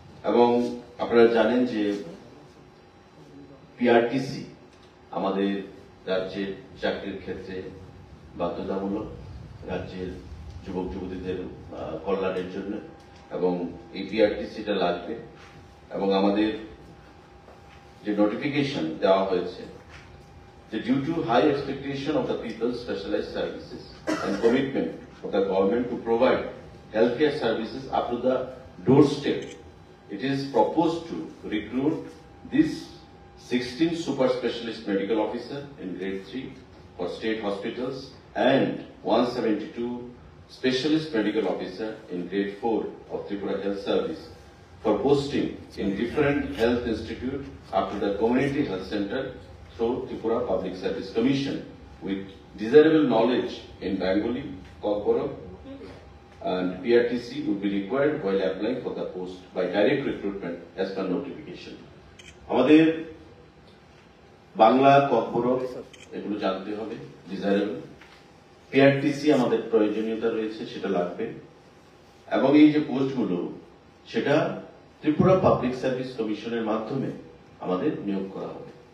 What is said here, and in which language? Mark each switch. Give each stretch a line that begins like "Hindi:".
Bangla: এবং আপনারা জানেন যে পিআরটিসি আমাদের রাজ্যের চাকরির ক্ষেত্রে বাধ্যতামূলক, রাজ্যের যুবক যুবতীদের কল্যাণের জন্য, এবং এই পিআরটিসিটা লাগবে। এবং আমাদের যে নোটিফিকেশন দেওয়া হয়েছে,
English: due to high expectation of the people's specialized services and commitment of the government to provide healthcare services up to the doorstep, it is proposed to recruit these 16 super specialist medical officers in grade 3 for state hospitals and 172 specialist medical officers in grade 4 of Tripura Health Service for posting in different health institutes up to the community health center through Tripura Public Service Commission with desirable knowledge in Bengali, Kokborok, and PRTC would be required while applying for the post by direct recruitment as per notification.
Bangla: আমাদের Bangla, kokborok এগুলো জানতে হবে, desirable, PRTC আমাদের প্রয়োজনীয়তা রয়েছে, সেটা লাগবে। এবং এই যে পোস্টগুলো সেটা ত্রিপুরা পাবলিক সার্ভিস কমিশনের মাধ্যমে আমাদের নিয়োগ করা হবে।